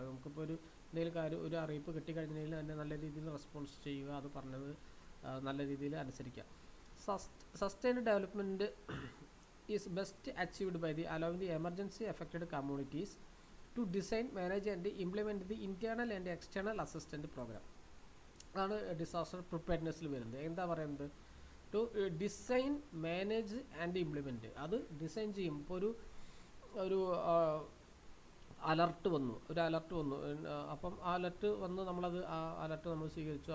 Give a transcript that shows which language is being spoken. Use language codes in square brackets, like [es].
[ml] നമുക്കിപ്പോൾ എന്തെങ്കിലും കാര്യം, ഒരു അറിയിപ്പ് കിട്ടിക്കഴിഞ്ഞാൽ തന്നെ നല്ല രീതിയിൽ റെസ്പോൺസ് ചെയ്യുക, അത് പറഞ്ഞത് നല്ല രീതിയിൽ അനുസരിക്കുക. [en] Sustained development is best achieved by allowing the emergency affected communities to design, manage and implement the internal and external assistance program. [ml] അതാണ് ഡിസാസ്റ്റർ പ്രിപ്പയർനെസ്സിൽ വരുന്നത്. എന്താ പറയുന്നത്, [en] To design, manage and implement. [ml] അത് ഡിസൈൻ ചെയ്യും. ഇപ്പോൾ ഒരു അലർട്ട് വന്നു, അപ്പം ആ അലർട്ട് വന്ന് നമ്മളത് ആ അലർട്ട് നമ്മൾ സ്വീകരിച്ചു.